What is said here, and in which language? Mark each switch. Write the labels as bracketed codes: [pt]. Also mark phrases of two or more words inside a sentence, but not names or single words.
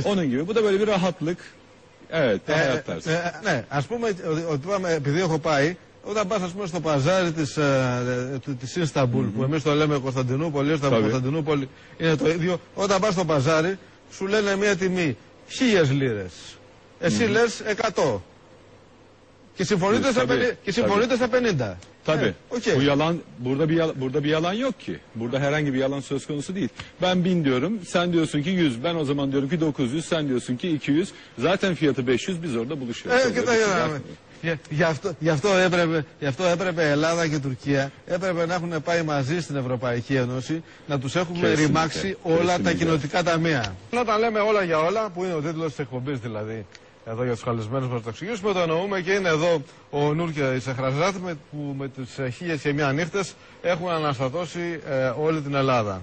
[tr] Onun gibi. Bu da böyle bir rahatlık. Evet, hayat tarzı. [el] Ναι, ας πούμε ότι επειδή έχω πάει, όταν πας ας πούμε στο παζάρι της Ινσταμπούλ, που εμείς το λέμε Κωνσταντινούπολη, Κωνσταντινούπολη είναι το ίδιο, όταν πας στο παζάρι σου λένε μια τιμή 1.000 λίρες. Εσύ λες 100. Και συμφωνείτε στα 50. [tr] Tabii. Okay. Bu yalan burada bir yalan yok ki. Burada herhangi bir yalan söz konusu değil. Ben 1000 diyorum, sen diyorsun ki 100. Ben o zaman diyorum ki 900, sen diyorsun ki 200. Zaten fiyatı 500, biz orada buluşuyoruz. [el] Γι' αυτό έπρεπε η Ελλάδα και η Τουρκία έπρεπε να έχουν πάει μαζί στην Ευρωπαϊκή Ένωση, να τους έχουμε ρημάξει όλα τα κοινοτικά ταμεία. Όταν λέμε όλα για όλα, που είναι ο τίτλος της εκπομπής δηλαδή, εδώ για τους καλεσμένους μας το εξηγήσουμε, το εννοούμε και είναι εδώ ο Νούρ και η Σεχραζάτ που με τις 1001 νύχτες έχουν αναστατώσει όλη την Ελλάδα.